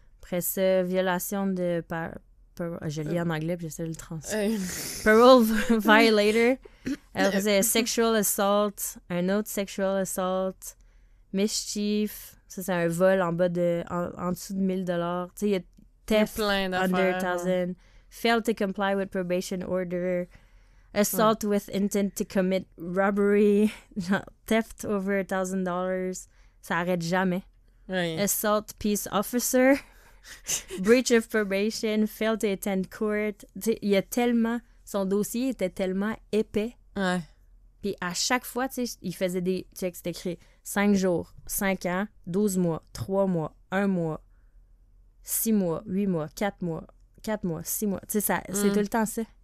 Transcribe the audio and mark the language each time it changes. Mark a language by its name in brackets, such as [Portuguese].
[French] Après ça, violation de... je lis en anglais, puis j'essaie de le traduire. [English] Parole violator. [French] Après ça, [English] sexual assault. [French] Un autre [English] sexual assault. Mischief. [French] Ça, c'est un vol en dessous de $1,000. Tu sais, il y a [English] theft under $1,000. Fail to comply with probation order. Assault with intent to commit robbery. Theft over $1,000. [French] Ça arrête jamais. Ouais. [English] Assault peace officer. Breach of probation, fail to attend court. [French] Il y a tellement... Son dossier était tellement épais. Ouais. Puis à chaque fois, tu sais, il faisait des checks, c'était écrit 5 jours, 5 ans, 12 mois, 3 mois, 1 mois, 6 mois, 8 mois, 4 mois, 4 mois, 6 mois. Tu sais, c'est tout le temps ça.